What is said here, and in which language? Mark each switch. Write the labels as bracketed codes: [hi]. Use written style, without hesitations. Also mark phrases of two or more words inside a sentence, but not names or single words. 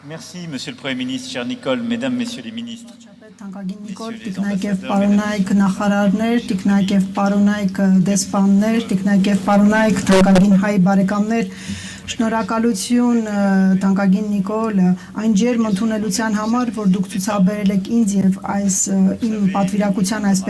[fr] Merci, Monsieur le Premier ministre, cher Nicole, Mesdames, Messieurs les ministres. [hy] Թանկագին Նիկոլ, տիկնայք եւ պարոնայք նախարարներ, տիկնայք եւ պարոնայք դեսպաններ, տիկնայք եւ պարոնայք թանկագին հայ բարեկամներ, շնորհակալություն թանկագին Նիկոլ, այն ջերմ ընդունելության համար, որ դուք ցուցաբերել եք ինձ եւ այս իմ պատվիրակության այս